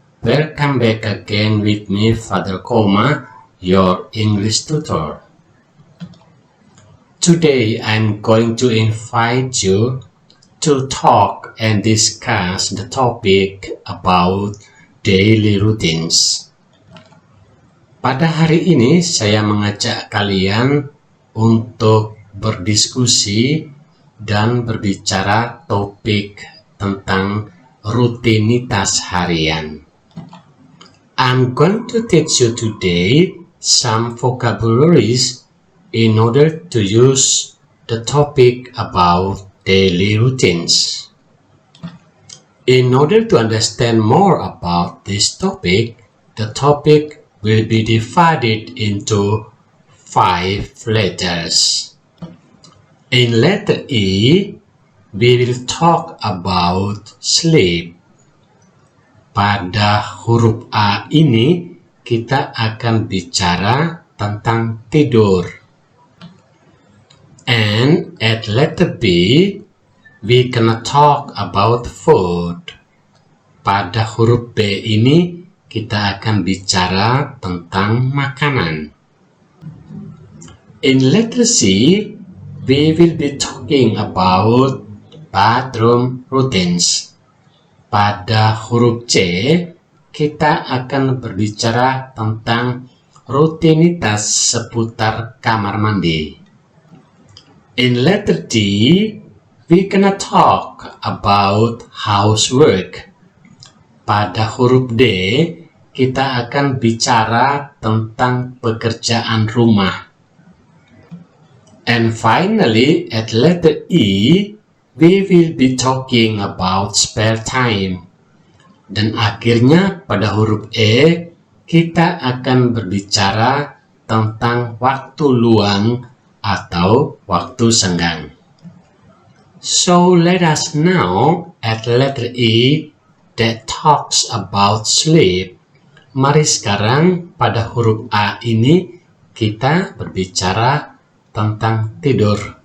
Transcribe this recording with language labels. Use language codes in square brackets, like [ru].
[en] Welcome back again with me, Father Koma, your English tutor. Today, I'm going to invite you to talk and discuss the topic about daily routines. [id] Pada hari ini, saya mengajak kalian untuk berdiskusi dan berbicara topik tentang rutinitas harian. [en] I'm going to teach you today some vocabularies in order to use the topic about daily routines. In order to understand more about this topic, the topic will be divided into 5 letters. In letter E, we will talk about sleep. [id] Pada huruf A ini, kita akan bicara tentang tidur. [en] And at letter B, we gonna talk about food. [id] Pada huruf B ini, kita akan bicara tentang makanan. [en] In letter C, we will be talking about bathroom routines. [id] Pada huruf C, kita akan berbicara tentang rutinitas seputar kamar mandi. [en] In letter D, we gonna talk about housework. [id] Pada huruf D, kita akan bicara tentang pekerjaan rumah. [en] And finally, at letter E, we will be talking about spare time. [id] Dan akhirnya pada huruf E, kita akan berbicara tentang waktu luang atau waktu senggang. [en] So let us now at letter E that talks about sleep. [id] Mari sekarang pada huruf A ini kita berbicara tentang tidur.